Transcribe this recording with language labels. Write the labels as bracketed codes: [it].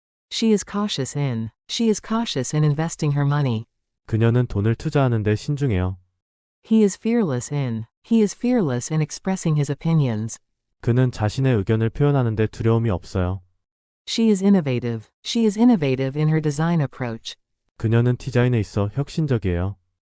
[en] She is cautious in investing her money. [ko] 그녀는 돈을 투자하는 데 신중해요. [en] He is fearless in expressing his opinions. [ko] 그는 자신의 의견을 표현하는 데 두려움이 없어요. [en] She is innovative in her design approach. [ko] 그녀는 디자인에 있어 혁신적이에요.